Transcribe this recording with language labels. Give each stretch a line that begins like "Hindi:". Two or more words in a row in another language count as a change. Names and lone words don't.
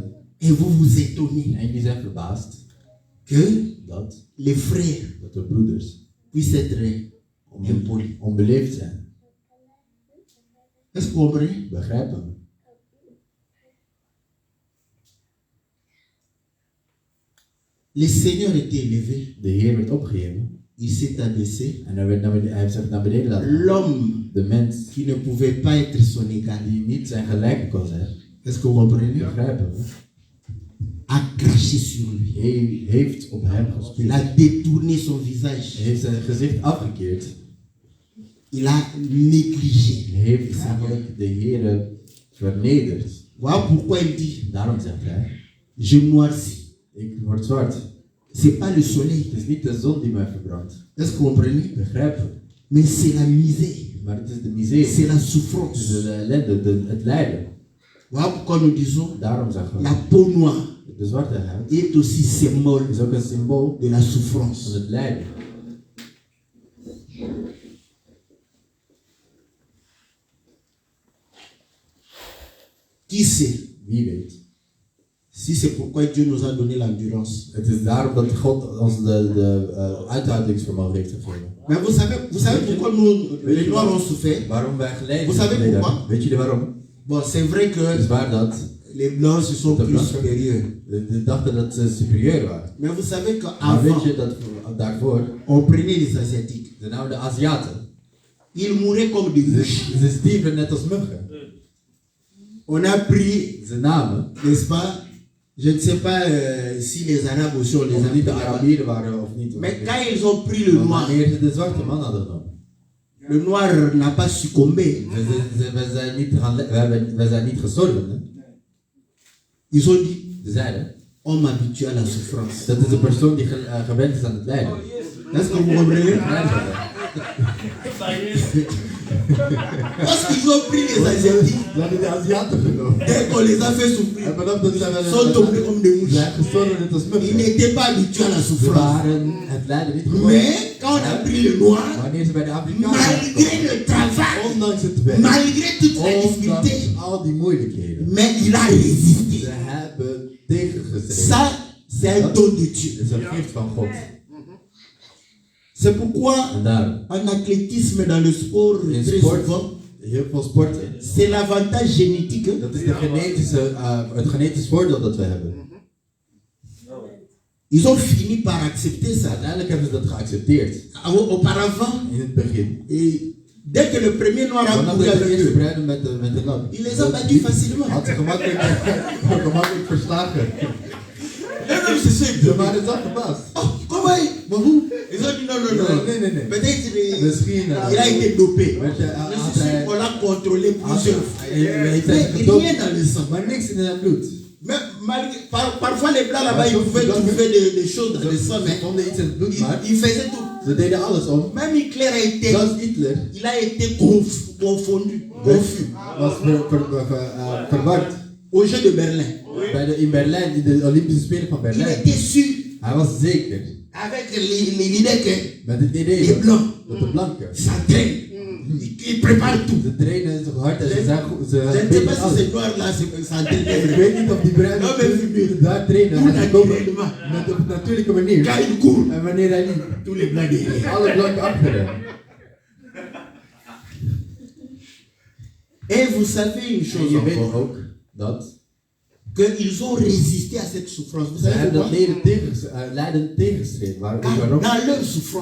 French: Et vous vous étonnez
Dutch: En jullie zijn verbaasd
French: que
Dutch: dat
French: les frères
Dutch: de broeders
French: puissent être impolis.
Dutch: onbeleefd zijn.
French: Est-ce que vous comprenez?
Dutch: Begrijpen we?
French: Le Seigneur était élevé,
Dutch: De Heer werd opgeheven.
French: il s'est abaissé.
Dutch: En hij heeft zich naar beneden laten gaan.
French: L'homme
Dutch: De mens
French: qui ne pouvait pas être son égal.
Dutch: die niet zijn gelijke kon zijn.
French: Est-ce que vous comprenez?
Dutch: Begrijpen we?
French: A craché sur lui.
Dutch: Hij heeft op hem
French: Il
Dutch: gespeeld.
French: a détourné son visage.
Dutch: Hij heeft zijn gezicht afgekeerd.
French: Il a négligé.
Dutch: Hij heeft eigenlijk de Heer vernederd.
French: Voilà pourquoi il dit,
Dutch: Daarom zegt hij,
French: je noircis.
Dutch: ik word zwart.
French: C'est pas le soleil.
Dutch: Het is niet de zon die mij verbrandt.
French: Est-ce que vous comprenez?
Dutch: Begrijpen we?
French: Mais c'est la misère.
Dutch: Maar het is de miserie.
French: C'est la
Dutch: Het is
French: souffrance.
Dutch: de ellende, het lijden.
French: Voilà pourquoi nous disons,
Dutch: Daarom zeggen we,
French: la peau noire
Dutch: de zwarte huid
French: est aussi symbole
Dutch: is ook een symbool
French: de la
Dutch: van
French: souffrance.
Dutch: het lijden.
French: Qui sait
Dutch: Wie weet.
French: si c'est pourquoi Dieu nous a donné l'endurance.
Dutch: Het is daarom dat God ons de uithoudingsvermogen heeft gegeven.
French: Mais vous savez pourquoi nous, les Noirs ont souffert?
Dutch: Waarom wij geleden
French: Vous savez
Dutch: geleden
French: pourquoi?
Dutch: hebben. Weet jullie waarom?
French: Bon, c'est vrai
Dutch: Het
French: que
Dutch: is waar dat
French: les Blancs se sont
Dutch: De
French: plus
Dutch: Blancs.
French: supérieurs.
Dutch: de dachten dat ze superieur waren.
French: Mais vous savez
Dutch: Maar
French: qu'avant,
Dutch: weet je dat daarvoor,
French: on prenait les Asiatiques.
Dutch: de nou de Aziaten,
French: Ils mouraient comme des mouches.
Dutch: ze stierven net als muggen.
French: On a pris,
Dutch: Ze namen,
French: n'est-ce pas? Je ne sais pas si les Arabes aussi ont les
Dutch: of het niet de
French: Arabes.
Dutch: Arabieren waren of niet.
French: Mais quand ils ont pris le
Dutch: Maar
French: noir,
Dutch: wanneer ze de zwarte man hadden genomen.
French: le noir n'a pas succombé.
Dutch: Wij zijn niet gestorven. Hè?
French: Ils ont dit,
Dutch: Ze zeiden,
French: homme habitué à la souffrance.
Dutch: dat is een persoon die gewend is aan het lijden.
French: Est-ce que vous comprenez? Parce qu'ils ont pris les Asiatiques,
Dutch: Ze hadden de Aziaten genomen.
French: dès qu'on les a fait souffrir,
Dutch: En vanaf dat
French: ils sont tombés comme des
Dutch: ze
French: mouches.
Dutch: zijn gestorven net als
French: Ils
Dutch: muggen.
French: n'étaient pas habitués à la
Dutch: Ze
French: souffrance.
Dutch: waren het lijden niet gewoon.
French: Mais quand on a pris le noir,
Dutch: Wanneer ze bij de Afrikanen
French: malgré le travail,
Dutch: ondanks het werk,
French: malgré toute la difficulté,
Dutch: ondanks al die moeilijkheden,
French: mais il a résisté.
Dutch: ze hebben tegengestreden.
French: Ça, c'est un don de Dieu.
Dutch: Het is een gift van God.
French: C'est pourquoi en athlétisme, dans le sport, très souvent, c'est l'avantage génétique.
Dutch: Dat is het genetisch voordeel dat we hebben.
French: Ils ont fini par accepter ça.
Dutch: Uiteindelijk hebben ze dat geaccepteerd.
French: Auparavant,
Dutch: in het begin.
French: Dès que le premier noir a couru avec eux, il les a battus facilement.
Dutch: Had ze gemakkelijk verslagen.
French: Et même c'est ceux
Dutch: Ze waren zo verbaasd.
French: Oh, comment ils ont dit non.
Dutch: Nee.
French: Peut-être il a été dopé. On l'a contrôlé plusieurs fois. Mais rien dans le sang.
Dutch: Maar niks in het bloed.
French: Mais parfois les blancs là-bas, ils pouvaient trouver des choses dans le sang, mais ils faisaient tout.
Dutch: Ze deden alles om.
French: Même Hitler a été, il a été confondu, confus.
Dutch: Was verward.
French: Au jeu de Berlin.
Dutch: In Berlijn, in de Olympische Spelen van Berlijn.
French: Il était sûr.
Dutch: Hij was zeker.
French: Avec l'idée que
Dutch: met het idee
French: les blancs,
Dutch: dat de blanken
French: s'entraînent. Ils préparent tout.
Dutch: Ze trainen zo hard en ze
French: Je ne sais pas si ces noirs là s'entraînent.
Dutch: Ik weet niet of die bruinen daar trainen.
French: Tout naturellement.
Dutch: Met op natuurlijke manier.
French: Quand il court.
Dutch: En wanneer hij liep.
French: Tous les blancs derrière.
Dutch: Alle blanken achter hem.
French: Et vous savez une chose
Dutch: je weet
French: encore.
Dutch: ook dat
French: qu'ils ont résisté à cette souffrance. Vous savez pourquoi?
Dutch: Lijden tegengestreden. Waarom?
French: Dans leur souffrance.